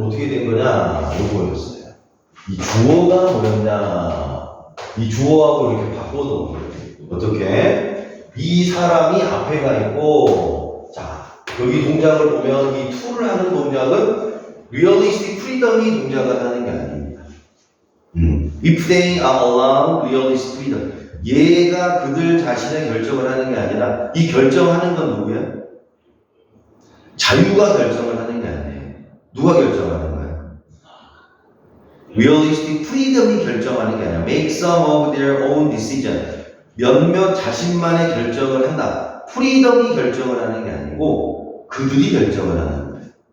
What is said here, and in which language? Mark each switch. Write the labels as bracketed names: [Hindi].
[Korean] 그럼 어떻게 된 거냐? 요거였어요. 이 주어가 뭐였냐? 이 주어하고 이렇게 바꿔놓은 거예요. 어떻게? 이 사람이 앞에 가 있고, 자, 여기 동작을 보면 이 to를 하는 동작은 realistic freedom이 동작을 하는 게 아닙니다. [English] If they are allowed realistic freedom. [Korean] 얘가 그들 자신의 결정을 하는 게 아니라 이 결정하는 건 누구야? 자유가 결정을 하는 게 아니에요. 누가 결정하는 거야? Realistic freedom이 결정하는 게 아니라 [English] make some of their own decision. [Korean] 몇몇 자신만의 결정을 한다. freedom이 결정을 하는 게 아니고 그들이 결정을 하는 거예요.